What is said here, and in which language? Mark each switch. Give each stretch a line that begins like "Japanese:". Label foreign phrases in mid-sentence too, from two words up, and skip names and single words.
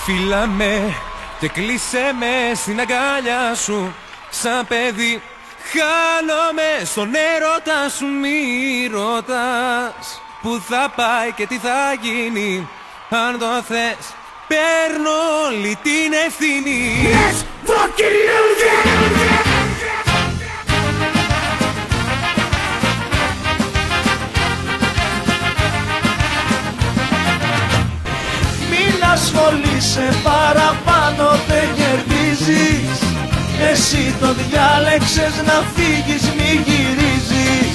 Greek: Φίλα με και κλείσε με στην αγκάλια σου. Σαν παιδί χάνομαι στον έρωτα σου. Μη ρωτάς που θα πάει και τι θα γίνει. Αν το θες παίρνω όλη την ευθύνη.
English: Let's fucking lose it!
Greek: Ασχολείσαι παραπάνω, δεν κερδίζεις. Εσύ το διάλεξες να φύγεις, μη γυρίζεις.